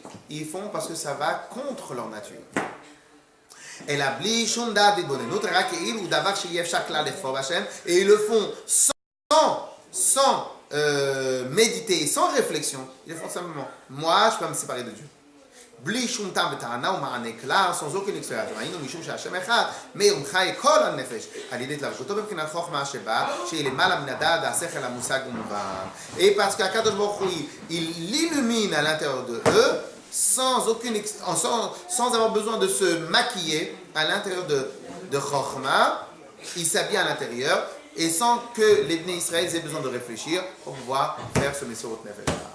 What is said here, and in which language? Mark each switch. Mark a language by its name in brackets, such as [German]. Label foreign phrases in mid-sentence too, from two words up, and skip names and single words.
[French] Ils font parce que ça va contre leur nature. Et ils le font sans méditer, sans réflexion. Ils le font simplement. Moi, je peux me séparer de Dieu. [Hebrew] בלי שום טעם וטענה ומענה כלל, [French] sans aucune explication. [Hebrew] היינו משום שהשם אחד, מאיר חי כל הנפש, על ידי התלבשותו בבחינת חוכמה שבה, שהיא למעלה מן הדעת, השכל, המושג ומובן. [French] Et parce qu'Akadosh Baruch Hu, il l'illumine à l'intérieur de eux, sans avoir besoin de se maquiller à l'intérieur de Chokhmah, il s'habille à l'intérieur, et sans que les Bnei Israël aient besoin de réfléchir pour pouvoir faire ce [Hebrew] מסירות נפש.